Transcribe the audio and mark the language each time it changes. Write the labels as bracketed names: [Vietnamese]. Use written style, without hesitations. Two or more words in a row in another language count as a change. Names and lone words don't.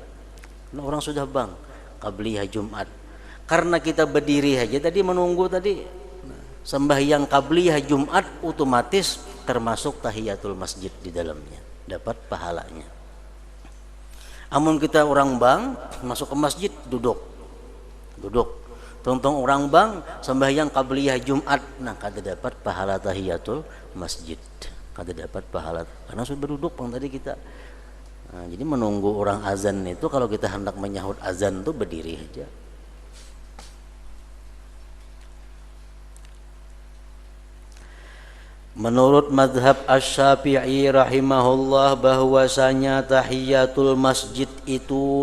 [Indonesian] Nah, orang sudah bang, qabliyah Jumat. Karena kita berdiri aja tadi menunggu tadi, sembahyang qabliyah Jumat otomatis termasuk tahiyatul masjid di dalamnya, dapat pahalanya. [Banjar] Amun kita orang bang masuk ke masjid duduk. Tungtung orang bang sembahyang qabliyah Jumat, nah kada dapat pahala tahiyatul masjid, kada dapat pahala karena sudah berduduk bang tadi kita. [Indonesian] Nah, jadi menunggu orang azan itu kalau kita hendak menyahut azan tuh berdiri aja. Menurut madhab Asy-Syafi'i rahimahullah bahwasanya tahiyatul masjid itu